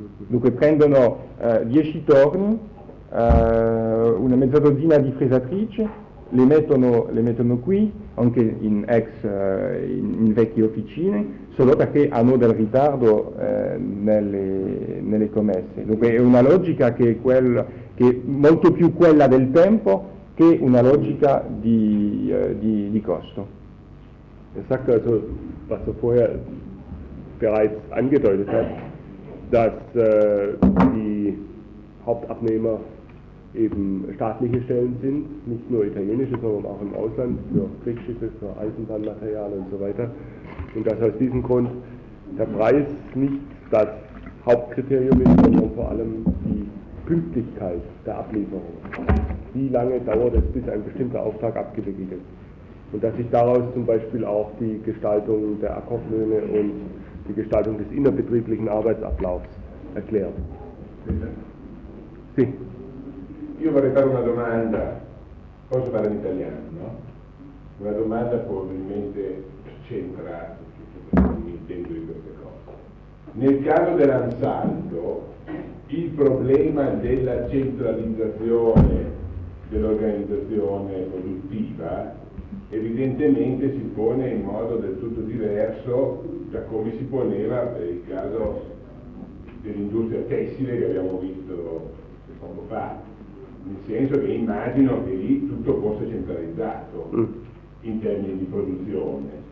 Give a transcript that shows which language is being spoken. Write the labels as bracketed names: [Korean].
[Italian] Dunque prendono 10 torni, una mezza dozzina di fresatrici, le mettono qui, anche in ex in vecchie officine, solo perché hanno del ritardo nelle commesse. Dunque è una logica che è molto più quella del tempo che una logica di costo. [German] Ich sagte also, was du vorher bereits angedeutet hast, dass die Hauptabnehmer eben staatliche Stellen sind, nicht nur italienische, sondern auch im Ausland, für Kriegsschiffe, für Eisenbahnmaterial und so weiter. Und dass aus diesem Grund der Preis nicht das Hauptkriterium ist, sondern vor allem die Pünktlichkeit der Ablieferung. Wie lange dauert es, bis ein bestimmter Auftrag abgewickelt ist? Und dass sich daraus zum Beispiel auch die Gestaltung der Akkordlöhne und die Gestaltung des innerbetrieblichen Arbeitsablaufs erklärt. [Italian] Sì. Io vorrei fare una domanda, posso fare in italiano, no? Una domanda probabilmente c'entra, mi intendo di queste cose. Nel caso dell'Ansaldo, il problema della centralizzazione dell'organizzazione produttiva evidentemente si pone in modo del tutto diverso da come si poneva per il caso dell'industria tessile che abbiamo visto poco fa, nel senso che immagino che lì tutto fosse centralizzato in termini di produzione.